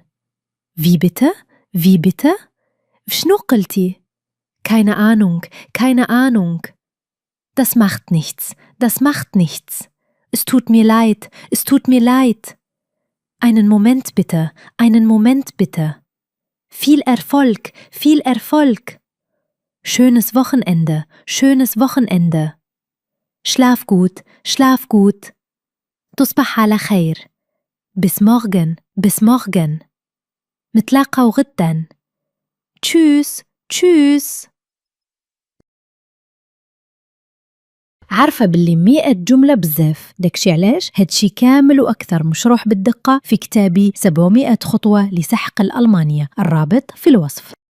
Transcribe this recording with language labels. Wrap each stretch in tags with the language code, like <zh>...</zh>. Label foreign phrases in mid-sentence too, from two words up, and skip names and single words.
<de>Wie bitte? Wie bitte?</de> <ar>شنو قلتي؟</ar> <de>Keine Ahnung, keine Ahnung. Das macht nichts, das macht nichts. Es tut mir leid, es tut mir leid. Einen Moment bitte, einen Moment bitte. Viel Erfolg, viel Erfolg. Schönes Wochenende, schönes Wochenende. Schlaf gut, schlaf gut.</de> <ar>تصبح على خير.</ar> <de>Bis morgen, bis morgen.</de> <ar>نتلاقاو غداً.</ar> <de>Tschüss, tschüss.</de> <ar>عارفة باللي 100 جملة بزاف، داكشي علاش هادشي كامل وأكثر مشروح بالدقة في كتابي 700 خطوة لسحق الألمانية، الرابط في الوصف.</ar>